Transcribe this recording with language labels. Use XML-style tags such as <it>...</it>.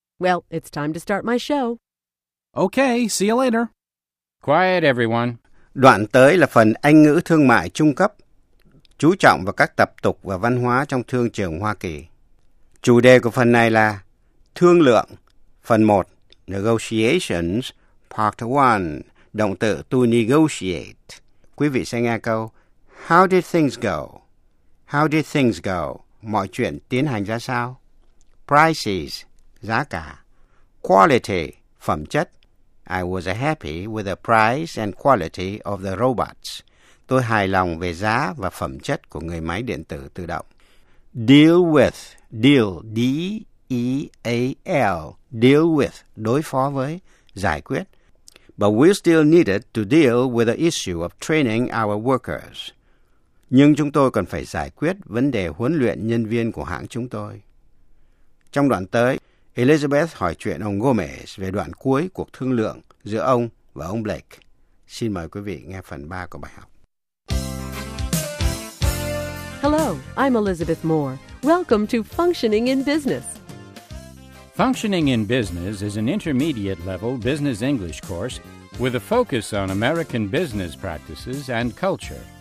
<en>Well, it's time to start my show. Okay, see you later. Quiet, everyone.</en> <vi>Đoạn tới là phần Anh ngữ thương mại trung cấp, chú trọng vào các tập tục và văn hóa trong thương trường Hoa Kỳ. Chủ đề của phần này là thương lượng, phần 1, Negotiations, Part 1, động từ to negotiate. Quý vị sẽ nghe câu,</vi> <en>How did things go? How did things go?</en> <vi>Mọi chuyện tiến hành ra sao? Prices, giá cả. Quality, phẩm chất.</vi> <en>I was happy with the price and quality of the robots.</en> <vi>Tôi hài lòng về giá và phẩm chất của người máy điện tử tự động.</vi> <en>Deal with, deal, D-E-A-L, deal with,</en> <vi>đối phó với, giải quyết.</vi> <en>But we still needed to deal with the issue of training our workers.</en> <vi>Nhưng chúng tôi còn phải giải quyết vấn đề huấn luyện nhân viên của hãng chúng tôi. Trong đoạn tới, Elizabeth hỏi chuyện ông Gomez về đoạn cuối cuộc thương lượng giữa ông và ông Blake. Xin mời quý vị nghe phần 3 của bài học.</vi> <en>Hello, I'm Elizabeth Moore. Welcome to Functioning in Business. Functioning in Business is an intermediate level business English course with a focus on American business practices and culture.</en>